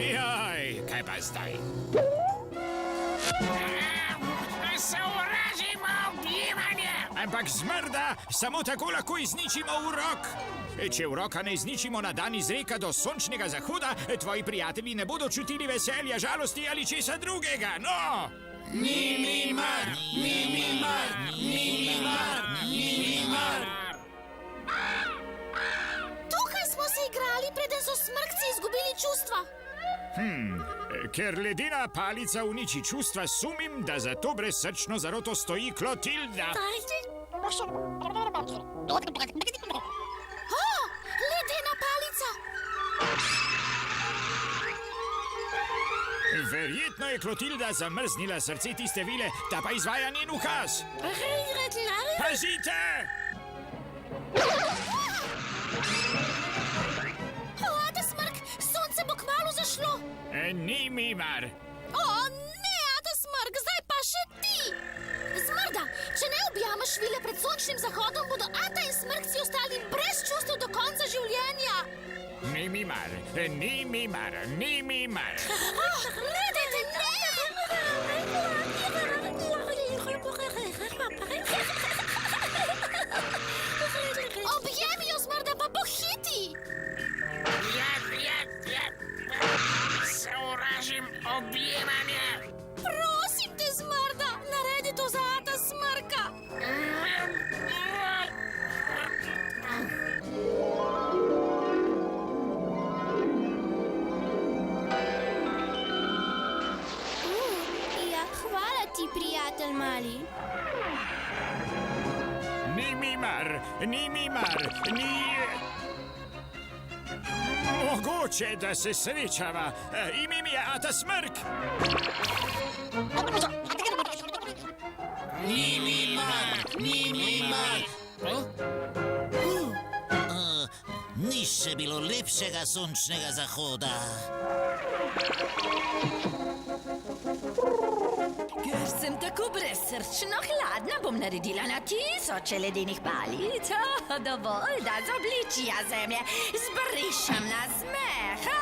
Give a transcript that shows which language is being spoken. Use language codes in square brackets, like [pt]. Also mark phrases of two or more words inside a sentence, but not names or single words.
[sl] Jaj, kaj pa zdaj? Sovražim Ampak zmrda samo tako lahko izničimo urok. Če uroka ne izničimo na dan izreka do sončnega zahoda, tvoji prijatelji ne bodo čutili veselja, žalosti ali česa drugega, no! Ni mi mar, ni mi mar, ni mi mar, ni mi mar. Tukaj smo se igrali, preden so smrkci izgubili čustva. Ker ledena palica uniči čustva, sumim, da za to brezsrčno zaroto stoji Klotilda. O, ledena palica! Verjetno je Klotilda zamrznila srce tiste vile, ta pa izvaja njen ukaz. Pazite! O, Ata Smrk, sonce bo kmalu zašlo. Ni mi mar. O, ne, Ata Smrk, zdaj pa še ti. Zmrda, če ne objameš vile pred sončnim zahodom, bodo Ata in Smrkci ostali brez čustev do konca življenja. Ni mi mar, ni mi mar, ni mi mar. Ne, objemi jo, Zmrda, pa pohiti. Sovražim objemanje. Prosim te, Zmrda, naredi to za Ata Smrka. Ja, hvala ti, prijatelj mali. Ni mi mar, ni mi mar, ni... Mogoče, da se srečava. Ime mi je Ata Smrk. Ni mi mar, ni mi mar. Ni še bilo lepšega sončnega zahoda. Ker sem tako brezsrčno hladna, bom naredila na 1000 ledenih palic. Dovolj, da z obličja zemlje zbrišem na smeh.